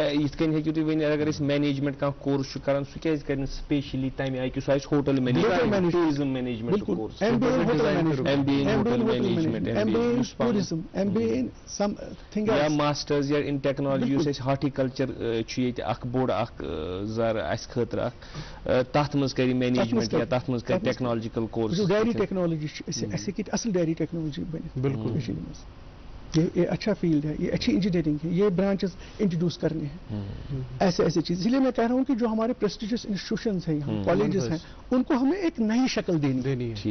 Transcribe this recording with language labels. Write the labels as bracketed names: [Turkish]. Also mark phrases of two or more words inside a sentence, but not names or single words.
[Kashmiri] अगर मैनेजमेंट का कोर्स करान सह स्पेशली तमें आई सह [English] hotel management tourism management course [Kashmiri] या मास्टर्स या [English] in technology [Kashmiri] हॉर्टिकल्चर बोड़ जर खतर तथ मज कर मैनेजमेंट या तथ मज कर [English] technological course dairy technology [Hindi] असल [English] dairy technology [Hindi] बने बिल्कुल ये अच्छा फील्ड है ये अच्छी इंजीनियरिंग है ये ब्रांचेस इंट्रोड्यूस करने हैं ऐसे ऐसी चीज। इसलिए मैं कह रहा हूँ कि जो हमारे [English] prestigious institutions [Hindi] हैं कॉलेजेस हैं उनको हमें एक नई शक्ल देनी है।